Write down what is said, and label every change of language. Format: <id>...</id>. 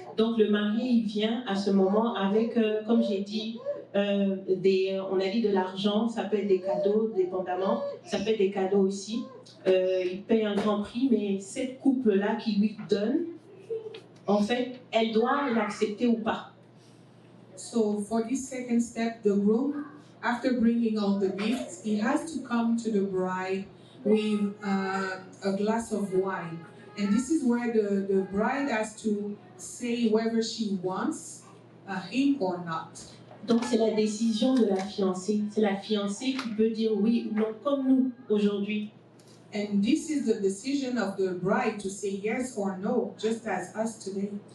<fr>Donc, le marié, il vient à ce moment avec, comme j'ai dit, on a dit de l'argent, ça peut être des cadeaux, dépendamment, ça peut être des cadeaux aussi. Il paye un grand prix, mais cette coupe-là qu'il lui donne, en fait, elle doit l'accepter ou pas.</fr> <en>So for this second step, the groom, after bringing all the gifts, he has to come to the bride with a glass of wine. And this is where the bride has to say whether she wants him or not.</en> <fr>Donc c'est la décision de la fiancée. C'est la fiancée qui peut dire oui ou non, comme nous aujourd'hui.</fr> <en>And this is the decision of the bride to say yes or no, just as us today.</en>